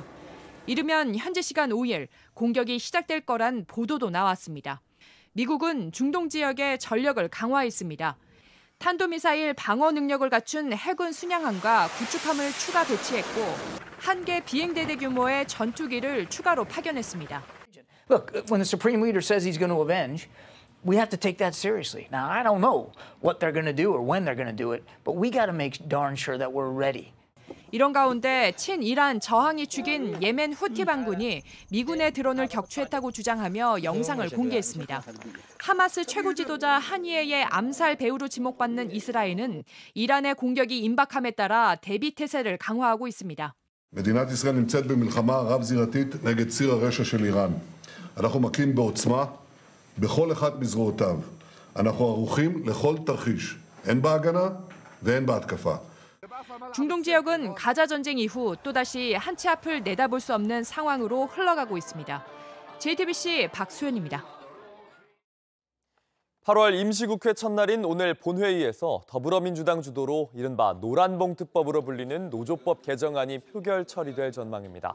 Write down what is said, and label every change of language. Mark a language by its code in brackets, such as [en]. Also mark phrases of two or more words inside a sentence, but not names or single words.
[ko] 이르면 현지 시간 5일 공격이 시작될 거란 보도도 나왔습니다. 미국은 중동 지역에 전력을 강화했습니다. 탄도미사일 방어 능력을 갖춘 해군 순양함과 구축함을 추가 배치했고 1개 비행대대 규모의 전투기를 추가로 파견했습니다. [en] Look, when the Supreme Leader says he's going to avenge, we have to take that seriously. Now, I don't know what they're going to do or when they're going to do it, but we got to make darn sure that we're ready. [ko] 이런 가운데 친이란 저항이 축인 예멘 후티 반군이 미군의 드론을 격추했다고 주장하며 영상을 공개했습니다. 하마스 최고 지도자 하니에의 암살 배후로 지목받는 이스라엘은 이란의 공격이 임박함에 따라 대비 태세를 강화하고 있습니다. [he] מדינת ישראל נמצאת במלחמה רב-זירתית נגד ציר הרשע של איראן. אנחנו מכים בעוצמה בכל אחד מזרועותיו. אנחנו ערוכים לכל תרחיש, הן בהגנה והן בהתקפה. [ko] 중동 지역은 가자 전쟁 이후 또다시 한 치 앞을 내다볼 수 없는 상황으로 흘러가고 있습니다. JTBC 박수연입니다. 8월 임시국회 첫날인 오늘 본회의에서 더불어민주당 주도로 이른바 노란봉투법으로 불리는 노조법 개정안이 표결 처리될 전망입니다.